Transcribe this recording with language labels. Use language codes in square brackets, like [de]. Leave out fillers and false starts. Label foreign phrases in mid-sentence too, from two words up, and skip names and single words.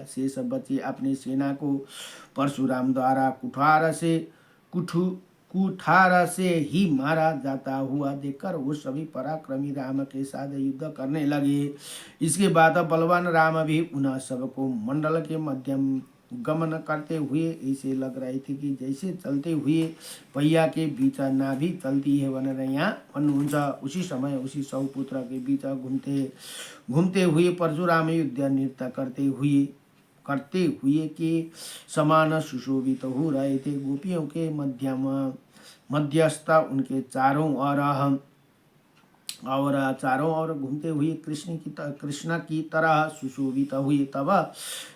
[hi] शेष बचे अपने सेना को परशुराम द्वारा कुठार से ही मारा जाता हुआ देखकर वो सभी पराक्रमी राम के साथ युद्ध करने लगे। इसके बाद बलवान राम भी उन सबको मंडल के मध्यम गमन करते हुए ऐसे लग रहे थे कि जैसे चलते हुए पहिया के बीच नाभि चलती है [ne] भनेर यहाँ भन्नुहुन्छ। [hi] उसी समय उसी 100 पुत्र के बीच घूमते हुए परशुराम युद्ध नृत्य करते हुए के समान सुशोभित हो रहे थे। गोपियों के मध्यस्थ उनके चारों ओर घूमते हुए कृष्ण की तरह सुशोभित हुए।